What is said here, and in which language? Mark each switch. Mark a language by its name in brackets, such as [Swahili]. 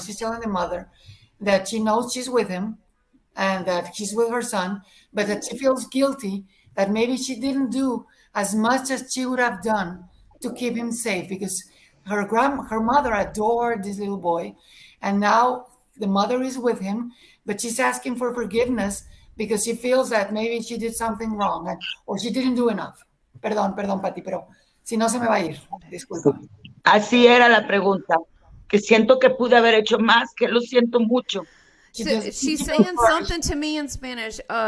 [English] She's telling the mother that she knows she's with him and that she's with her son, but that she feels guilty that maybe she didn't do as much as she would have done to keep him safe, because her mother adored this little boy, and now the mother is with him, but she's asking for forgiveness because she feels that maybe she did something wrong or she didn't do enough. [Spanish] Perdón, Pati, pero si no se me va a ir. Disculpa. Así era la pregunta, que siento que pude haber hecho más, que lo siento mucho. [English] So she's saying something to me in Spanish.